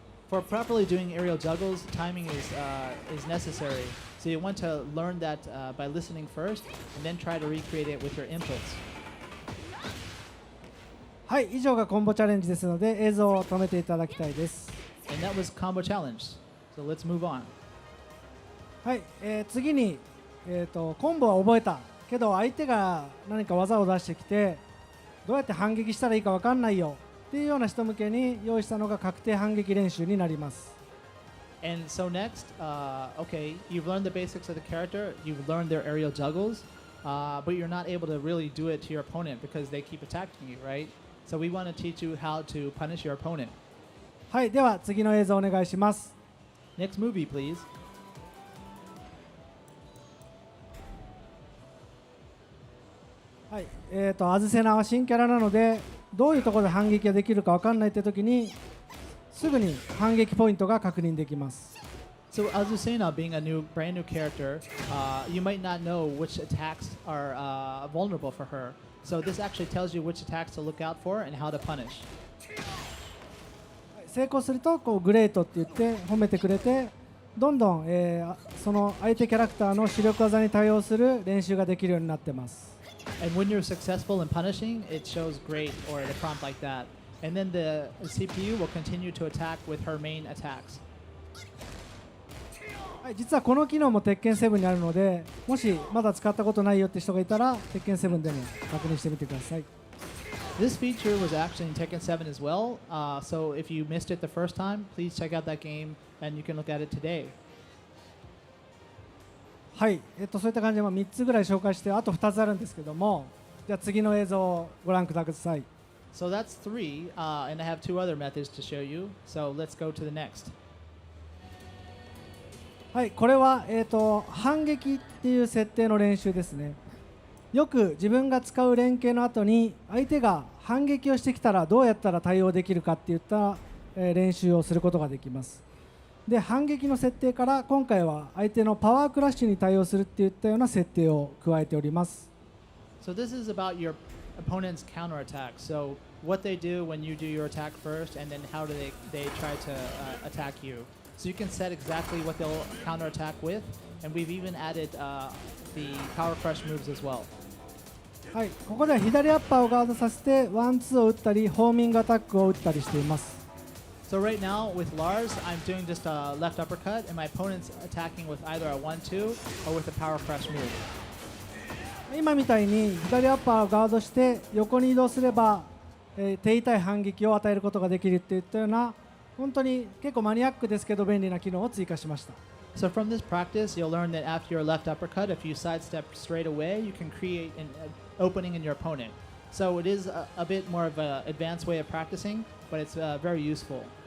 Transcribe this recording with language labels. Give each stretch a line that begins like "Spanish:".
English: For properly doing aerial juggles, timing is necessary. So you want to learn that by listening first, and then try to recreate it with your inputs.
Japanese: はい、以上がコンボチャレンジですので映像を止めていただきたいです。
English: And that was combo challenge. So let's move on.
Japanese: はい、次に、コンボは覚えたけど相手が何か技を出してきてどうやって反撃したらいいか分かんないよっていうような人向けに用意したのが確定反撃練習になります。
English: And so next, okay, you've learned the basics of the character, you've learned their aerial juggles, but you're not able to really do it to your opponent because they keep attacking you, right? So we want to teach you how to punish your opponent.
Japanese: はい、では次の映像お願いします。
English: Next movie, please.
Japanese: はい、アズセナは新キャラなのでどういうところで反撃ができるか分かんないって時にすぐに反撃ポイントが確認できます。
English: So Azusena, being a brand new character, you might not know which attacks are vulnerable for her. So this actually tells you which attacks to look out for and how to punish.
Japanese: 成功するとこうグレートって言って褒めてくれてどんどん、その相手キャラクターの主力技に対応する練習ができるようになってます。
English: And when you're successful in punishing, it shows great or the prompt like that. And then the CPU will continue to attack with her main attacks.
Japanese: はい、実はこの機能も鉄拳7にあるのでもしまだ使ったことないよって人がいたら鉄拳7でも確認してみてください。
English: This feature was actually in Tekken 7 as well. So if you missed it the first time, please check out that game and you can look at it today.
Japanese: はい、そういった感じで3つぐらい紹介してあと2つあるんですけどもじゃあ次の映像をご覧ください。
English: So that's 3, and I have 2 other methods to show you. So let's go to the next.
Japanese: はい、これは、反撃っていう設定の練習ですね。よく自分が使う連携の後に相手が反撃をしてきたらどうやったら対応できるかっていった、練習をすることができます。で、反撃の設定から今回は相手のパワークラッシュに対応するっていったような設定を加えております。
English: So this is about your opponent's counterattack. So what they do when you do your attack first, and then how do they try to attack you. So you can set exactly what they'll counterattack with, and we've even added the power crush moves as well.
Japanese: はい、ここでは左アッパーをガードさせてワンツーを打ったりホーミングアタックを打ったりしています。
English: So right now with Lars, I'm doing just a left uppercut, and my opponent's attacking with either a 1-2 or with a power crush move.
Japanese: 今みたいに左アッパーをガードして横に移動すれば、手痛い反撃を与えることができるっていったような本当に結構マニアックですけど便利な機能を追加しました。
English: So from this practice, you'll learn that after your left uppercut, if you sidestep straight away, you can create an opening in your opponent. So it is a bit more of an advanced way of practicing, but it's very useful.